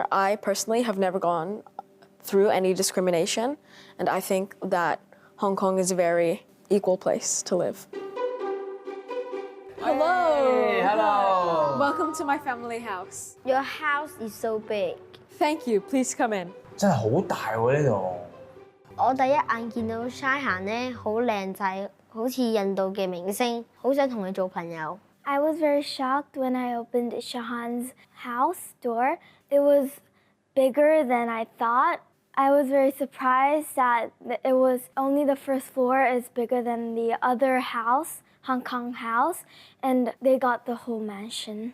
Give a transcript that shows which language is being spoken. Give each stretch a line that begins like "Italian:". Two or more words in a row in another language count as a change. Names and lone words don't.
English: I personally have never gone through any discrimination, and I think that Hong Kong is a very equal place to live. Hello! Hey, hello! Welcome to my family house. Your house is so big. Thank you. Please come in.
Cantonese: 真係好大喎呢度。我第一眼見到 Shahan 咧，好靚仔，好似印度嘅明星，好想同佢做朋友。
English: I was very shocked when I opened Shahan's house door. It was bigger than I thought. I was very surprised that it was only the first floor is bigger than the other house, Hong Kong house, and they got the whole mansion.